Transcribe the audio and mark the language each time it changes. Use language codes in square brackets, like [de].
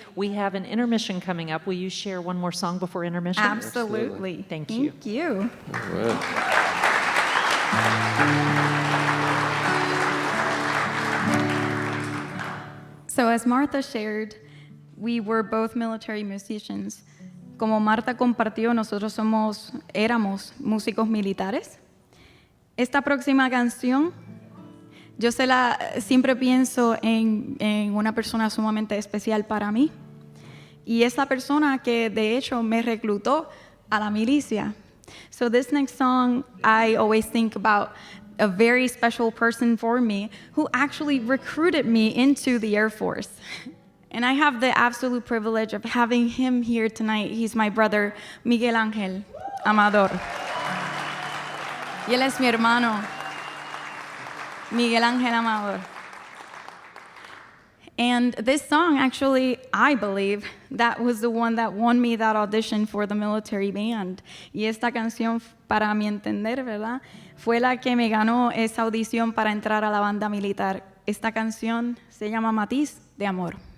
[en] We have an intermission coming up. Will you share one more song before intermission? Absolutely. Thank you. Thank you. All right. So as Martha shared, we were both military musicians. [es] Como Martha compartió, nosotros éramos músicos militares. Esta próxima canción, yo siempre pienso en una persona sumamente especial para mí. Y esa persona que de hecho me reclutó a la milicia. [en] So this next song, I always think about a very special person for me who actually recruited me into the Air Force. And I have the absolute privilege of having him here tonight. He's my brother, Miguel Ángel Amador. [es] Y él es mi hermano, Miguel Ángel Amador. [en] And this song, actually, I believe, that was the one that won me that audition for the military band. [es] Y esta canción, para mi entender, ¿verdad?, fue la que me ganó esa audición para entrar a la banda militar. Esta canción se llama Matiz de Amor.